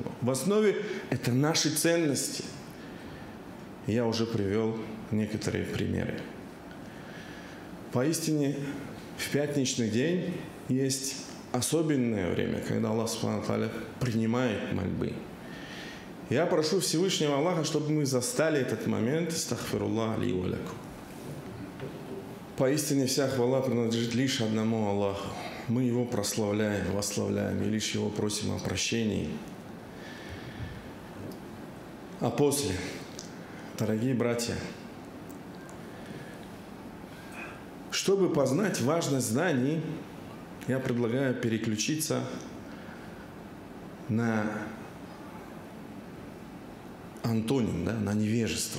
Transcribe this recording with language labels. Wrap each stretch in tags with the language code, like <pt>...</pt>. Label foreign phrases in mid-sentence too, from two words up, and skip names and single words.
<ru>В основе это наши ценности. Я уже привел некоторые примеры. Поистине, в пятничный день есть особенное время, когда Аллах</ru> <ar>سبحانه وتعالى</ar> <ru>принимает мольбы. Я прошу Всевышнего Аллаха, чтобы мы застали этот момент.</ru> <ar>أستغفر الله لي ولكم.</ar> <ru>Поистине вся хвала принадлежит лишь одному Аллаху. Мы Его прославляем, восславляем и лишь Его просим о прощении. А после, дорогие братья, чтобы познать важность знаний, я предлагаю переключиться на антоним, да, на невежество.</ru>